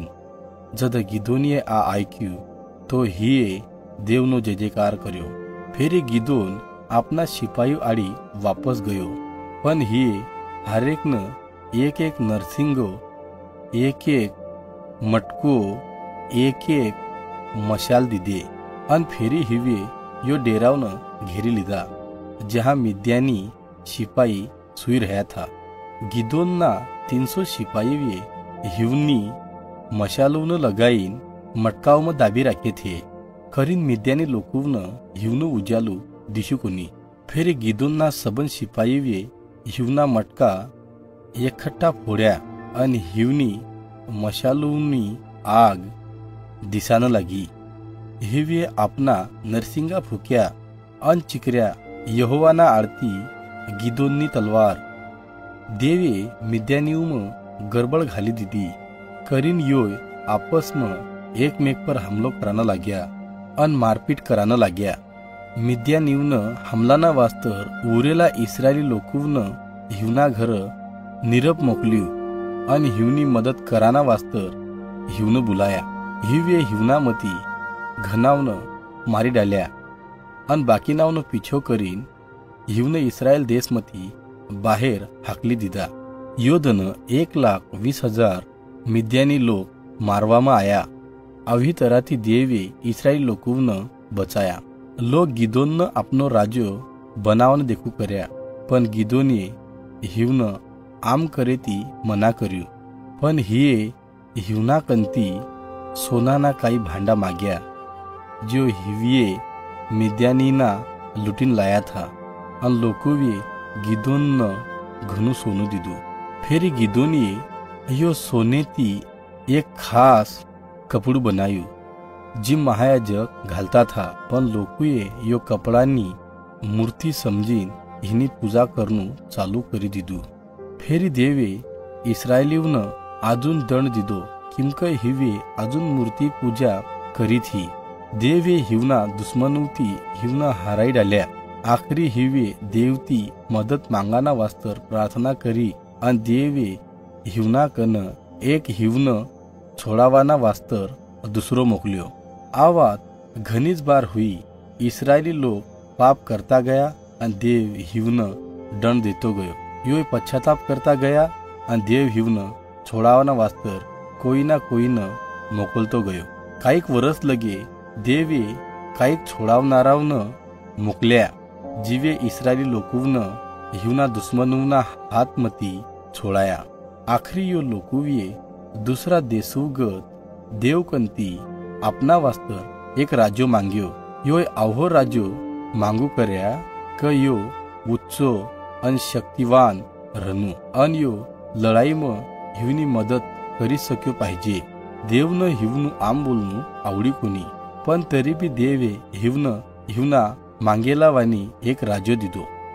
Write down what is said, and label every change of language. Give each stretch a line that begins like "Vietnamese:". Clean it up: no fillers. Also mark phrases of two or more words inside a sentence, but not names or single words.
Bhili: जद गिदोनिये आ ऐक्यू तो हिये देवनो जय जयकार कर्यो। फेरी गिदोन आपना शिपाई आड़ी वापस गयो पण हिये हरेकन एक एक नरसिंगो एक एक मटको एक एक मशाल दीदे अन फेरी हिवे यो डेरावन घेरी लीधा जहां मिद्यानी शिपाई सुई रहा था। गिदोन ना 300 शिपाई वे हिवनी मशालों लगाईन मटकाव में दाबी राखे थे। खरीन मिद्यानी लोकून हिवनु उजालू दिशु कोनी। फिर गिदोन ना सबन शिपाई वे हिवना मटका इकट्ठा फोड्या अन हिवनी मशालोनी आग दिसान लगी। हिवे अपना नरसिंगा फुक्या अन चिकऱ्या यहोवाना आरती गिदोननी तलवार देवे मिद्यानीउम गड़बड़ घाली दीदी। करीन योय आपस में एकमेक पर हमलो कराना लाग्या अन मारपीट कराना लाग्या। मिद्यानीउन हमलाना वास्तर उरेला इस्रायली लोकून हिवना घर निरप मोकल्यू अन हिवनी मदद कराना वास्तर हिवन बुलाया। हिवे हिवना मती घनावन मारी डाल्या अन बाकीनावन पीछो करीन हिवन इस्रायल देश मती बाहेर हाकली दीदा। योधन 1,20,000 मिद्यानी लोग मारवामा आया। अभी तराती देवे इस्रायल लोकून बचाया। लोग गिदोन न अपनो राजो बनावन देखू कर्या पण गिदोने हिवन आम करेती मना कर्यू। पण हिये हिवना कंती सोनाना काही भांडा माग्या जो हिविये मिद्यानीना लुटीन लाया था अन लोकोवे गिदोन न घनु सोनू दीदू। फिर गिदोनिये यो सोनेती एक खास कपड़ू बनायू जी महायाजक घालता था पण लोकुये यो कपड़ानी मूर्ति समजीन हिनी पूजा करनू चालू करी दीदू। फेरी देवे इस्रायलीवन अजून दंड दिदो किमक हिवे अजून मूर्ति पूजा करी थी। देवे हिवना दुश्मनूती हिवना हराई डाल्या। आखरी हिवे देवती मदद मांगाना वास्तर प्रार्थना करी अन देवे हिवना कन एक हिवन छोड़ावाना वास्तर दुसरो मोकल्यो। आवात घनीच बार हुई। इस्रायली लोग पाप करता गया अन देव हिवन दंड देतो गयो। यो पश्चाताप करता गया अन देव हिवन छोड़ावाना वास्तर कोई ना मोकलतो गयो। काईक वरस लगे देवे काईक छोड़ावनारावन मोकल्या जीवे इस्रायली लोकून हिवना दुश्मनूना हाथ मती छोड़ाया। आखरी यो लोकुविये दूसरा देशुगत देवकंती अपना वास्तर एक राज्यो मांग्यो। यो आव्हो राज्यो मांगू कर्या क यो उच्चो अन शक्तिवान रहनू अन यो लड़ाई में हिवनी मदद करी सक्यो पाहिजे। देवनं हिवनू आम बोलनू आवडी कोणी पण तरी बी देवे हिवना मांगेला वानी एक राज्यो दिदो।